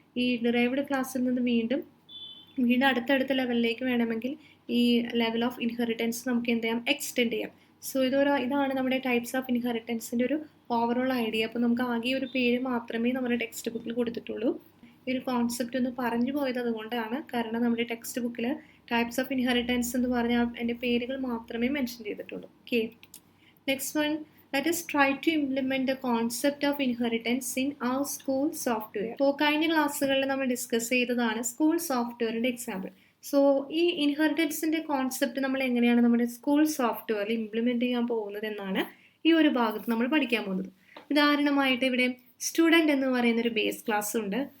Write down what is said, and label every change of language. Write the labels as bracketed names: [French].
[Malayalam] ഈ ഡിറൈവ്ഡ് ക്ലാസ്സിൽ നിന്ന് വീണ്ടും അടുത്തടുത്ത ലെവലിലേക്ക് വേണമെങ്കിൽ ഈ ലെവൽ ഓഫ് ഇൻഹെറിറ്റൻസ് നമുക്ക് എന്ത് ചെയ്യാം, എക്സ്റ്റെൻഡ് ചെയ്യാം. സോ ഇതാണ് നമ്മുടെ ടൈപ്സ് ഓഫ് ഇൻഹെറിറ്റൻസിൻ്റെ ഒരു ഓവറോൾ ഐഡിയ. അപ്പോൾ നമുക്ക് ആകെ ഒരു പേര് മാത്രമേ നമ്മുടെ ടെക്സ്റ്റ് ബുക്കിൽ കൊടുത്തിട്ടുള്ളൂ. ഈ ഒരു കോൺസെപ്റ്റ് ഒന്ന് പറഞ്ഞു പോയത് അതുകൊണ്ടാണ്. കാരണം നമ്മുടെ ടെക്സ്റ്റ് ബുക്കിൽ ടൈപ്സ് ഓഫ് ഇൻഹെറിറ്റൻസ് എന്ന് പറഞ്ഞാൽ അതിൻ്റെ പേരുകൾ മാത്രമേ മെൻഷൻ ചെയ്തിട്ടുള്ളൂ. [English] Okay, next one, let us try to implement the concept of inheritance in our school software. [Malayalam] അപ്പോൾ കഴിഞ്ഞ ക്ലാസ്സുകളിൽ നമ്മൾ ഡിസ്കസ് ചെയ്തതാണ് സ്കൂൾ സോഫ്റ്റ്വെയറിൻ്റെ എക്സാമ്പിൾ. സോ ഈ ഇൻഹെറിറ്റൻസിൻ്റെ കോൺസെപ്റ്റ് നമ്മൾ എങ്ങനെയാണ് നമ്മുടെ സ്കൂൾ സോഫ്റ്റ്വെയറിൽ ഇംപ്ലിമെൻറ്റ് ചെയ്യാൻ പോകുന്നത് എന്നാണ് ഈ ഒരു ഭാഗത്ത് നമ്മൾ പഠിക്കാൻ പോകുന്നത്. ഉദാഹരണമായിട്ട് ഇവിടെ സ്റ്റുഡൻറ്റ് എന്ന് പറയുന്ന ഒരു ബേസ് ക്ലാസ് ഉണ്ട്.